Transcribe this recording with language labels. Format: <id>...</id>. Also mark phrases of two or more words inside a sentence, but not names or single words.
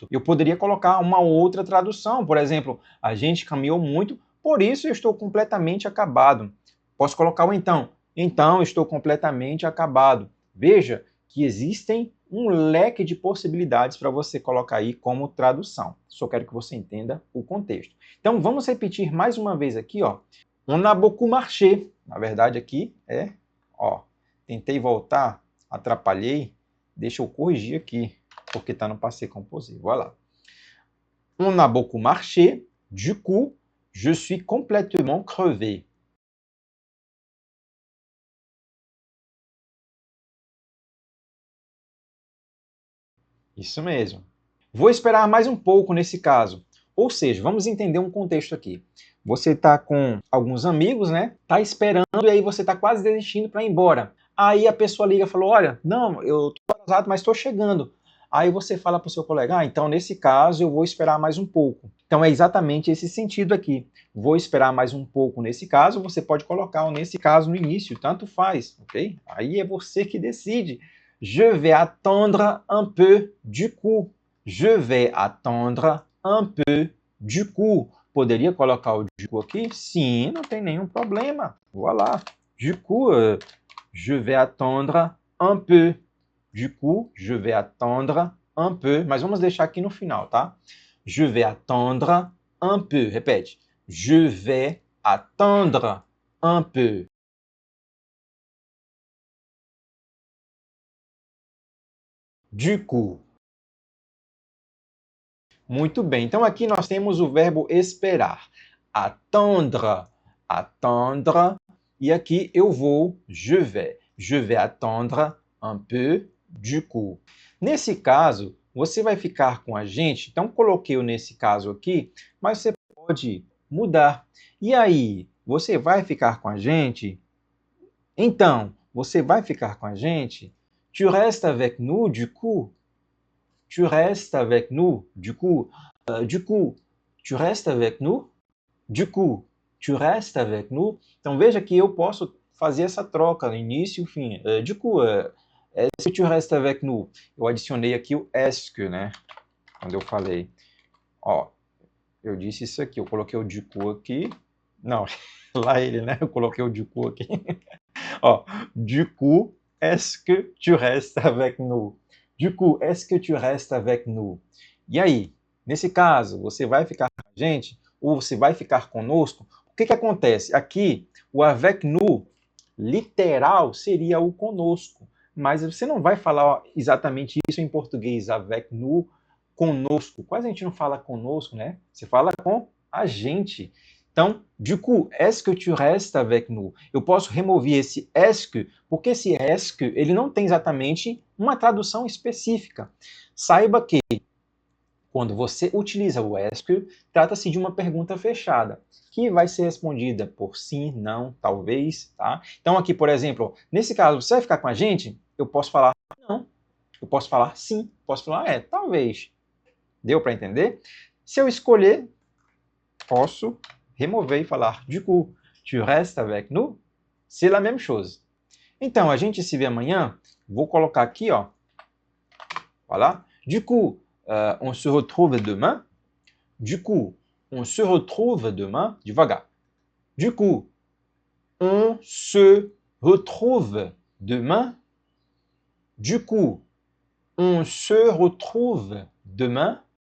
<pt>Eu poderia colocar uma outra tradução, por exemplo, a gente caminhou muito, por isso eu estou completamente acabado. Posso colocar o então. Então, estou completamente acabado. Veja que existem um leque de possibilidades para você colocar aí como tradução. Só quero que você entenda o contexto. Então, vamos repetir mais uma vez aqui, ó.</pt> <fr>On a beaucoup marché.</fr> <pt>Na verdade, aqui é, ó, tentei voltar, atrapalhei. Deixa eu corrigir aqui, porque está no</pt> <fr>passé composé.</fr> <pt>Voilà.</pt> <fr>On a beaucoup marché. Du coup, je suis complètement crevé.</fr> <pt>Isso mesmo. Vou esperar mais um pouco nesse caso. Ou seja, vamos entender um contexto aqui. Você está com alguns amigos, né? Tá esperando e aí você está quase desistindo para ir embora. Aí a pessoa liga e falou: olha, não, eu estou atrasado, mas estou chegando. Aí você fala para o seu colega: ah, então nesse caso eu vou esperar mais um pouco. Então é exatamente esse sentido aqui. Vou esperar mais um pouco nesse caso. Você pode colocar o nesse caso no início, tanto faz, ok? Aí é você que decide.</pt> <fr>Je vais attendre un peu du coup. Je vais attendre un peu du coup.</fr> <pt>Poderia colocar o</pt> <fr>du coup</fr> <pt>aqui? Sim, não tem nenhum problema.</pt> <fr>Voilà. Du coup, je vais attendre un peu. Du coup, je vais attendre un peu.</fr> <pt>Mas vamos deixar aqui no final, tá?</pt> <fr>Je vais attendre un peu. Repete. Je vais attendre un peu. Du coup.</fr> <pt>Muito bem. Então aqui nós temos o verbo esperar.</pt> <fr>Attendre. Attendre.</fr> <pt>E aqui eu vou,</pt> <fr>je vais. Je vais attendre un peu du coup.</fr> <pt>Nesse caso, você vai ficar com a gente. Então coloquei o nesse caso aqui, mas você pode mudar. E aí, você vai ficar com a gente? Então, você vai ficar com a gente?</pt> <fr>Tu restes avec nous du coup? Tu restes avec nous, du coup, tu restes avec nous, du coup, tu restes avec nous.</fr> <pt>Então veja que eu posso fazer essa troca, início e fim.</pt> <fr>Du coup, est-ce que tu restes avec nous?</fr> <pt>Eu adicionei aqui o</pt> <fr>est que,</fr> <pt>né? Quando eu falei. Ó, eu disse isso aqui, eu coloquei o</pt> <fr>du coup</fr> <pt>aqui. Não, lá ele, né? Eu coloquei o</pt> <fr>du coup</fr> <pt>aqui. Ó,</pt> <fr>du coup, est-ce que tu restes avec nous? Du coup, est-ce que tu restes avec nous?</fr> <pt>E aí, nesse caso, você vai ficar com a gente ou você vai ficar conosco? O que acontece? Aqui, o</pt> <fr>avec nous,</fr> <pt>literal, seria o conosco. Mas você não vai falar exatamente isso em português,</pt> <fr>avec nous,</fr> <pt>conosco. Quase a gente não fala conosco, né? Você fala com a gente. Então,</pt> <fr>du coup, est-ce que tu restes avec nous?</fr> <pt>Eu posso remover esse</pt> <fr>est que,</fr> <pt>porque esse</pt> <fr>est que,</fr> <pt>ele não tem exatamente uma tradução específica. Saiba que, quando você utiliza o</pt> <fr>est que,</fr> <pt>trata-se de uma pergunta fechada, que vai ser respondida por sim, não, talvez, tá? Então aqui, por exemplo, nesse caso, você vai ficar com a gente? Eu posso falar não, eu posso falar sim, posso falar talvez. Deu para entender? Se eu escolher, posso remover e falar</pt> <fr>du coup, tu restes avec nous? C'est la même chose.</fr> <pt>Então, a gente se vê amanhã. Vou colocar aqui, ó.</pt> <fr>Voilà. Du coup, on se retrouve demain. Du coup, on se retrouve demain.</fr> <pt>Devagar.</pt> <fr>Du coup, on se retrouve demain. Du coup, on se retrouve demain.</fr>